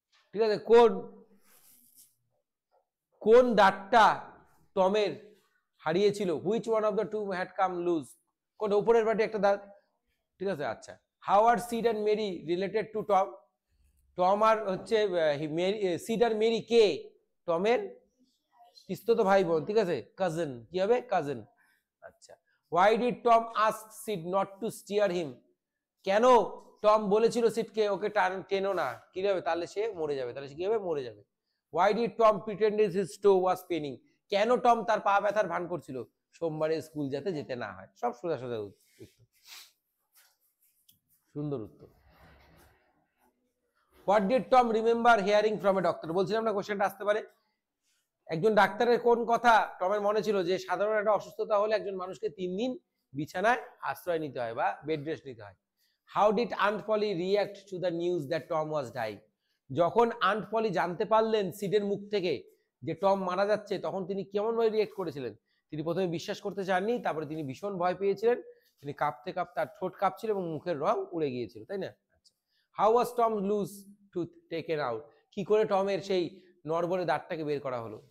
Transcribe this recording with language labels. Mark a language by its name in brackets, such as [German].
[Bangla] ঠিক আছে, কোন দাঁতটা টমের হারিয়েছিল? [English] Which one of the two had come loose? [Bangla] কোন উপরের পাটে একটা দাঁত, ঠিক আছে। [English] আচ্ছা, how are Sid and Mary related to Tom? [Bangla] Tom আর হচ্ছে সিড আর মেরি কে? টমের পিস্তত ভাই বোন, ঠিক আছে, কাজিন, কি হবে? কাজিন। [English] আচ্ছা, why did Tom ask Sid not to steer him? [Bangla] কেন টম বলেছিল সিডকে ওকে টেনো না, কি হবে? তাহলে সে মরে যাবে, তাহলে সে কি হবে? মরে যাবে। [English] why did Tom pretend his toe was paining? [Bangla] কেন টম তার পা ব্যথার ভান করছিল? সোমবারে স্কুল যাতে যেতে না হয়। সব সোজা সোজা উত্তর, সুন্দর উত্তর। [English] what did Tom remember hearing from a doctor? [Bangla] বলছিলাম না কোশ্চেনটা আসতে পারে। একজন ডাক্তারের কোন কথা টমের মনে ছিল? যে সাধারণ একটা অসুস্থতা হলে একজন মানুষকে 3 দিন বিছানায় আশ্রয় নিতে হয় বা বেড রেস্ট নিতে হয়। [English] How did Aunt Polly react to the news that Tom was dying? [Bangla] যখন আন্ট পলি জানতে পারলেন সিডের মুখ থেকে যে টম মারা যাচ্ছে, তখন তিনি কেমন ভাবে রিয়েক্ট করেছিলেন? তিনি প্রথমে বিশ্বাস করতে চাননি, তারপরে তিনি ভীষণ ভয় পেয়েছিলেন, তিনি কাঁপতে কাঁপতে, তার ঠোঁট কাঁপছিল এবং মুখের রং উড়ে গিয়েছিল, তাই না? আচ্ছা, [English] How was Tom loose tooth taken out? [Bangla] কি করে টমের সেই নড়বড়ে দাঁতটাকে বের করা হলো?